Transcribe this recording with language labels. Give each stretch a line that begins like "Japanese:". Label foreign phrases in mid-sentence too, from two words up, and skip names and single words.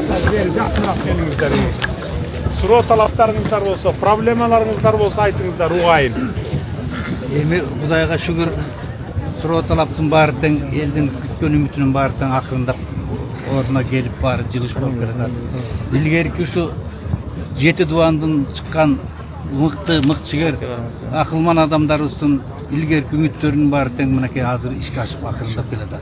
Kyrgyz: Beri жақынырақ келіңіздер. Суроо талаптарыңыздар болса, проблемаларыңыздар болса айтыңыздар, уғайын. Эми Кудайга шүгүр, суроо талаптын баары тең, элдин күткөн үмүтүнүн баары тең акырындап ордуна келип баары жылыш болуп келатат. Илгерки ушу 7 дубандын чыккан мыкчыгер акылман адамдарыбыздын илгерки үмүттөрүнүн баары тең мынакей азыр ишке ашып акырындап келатат.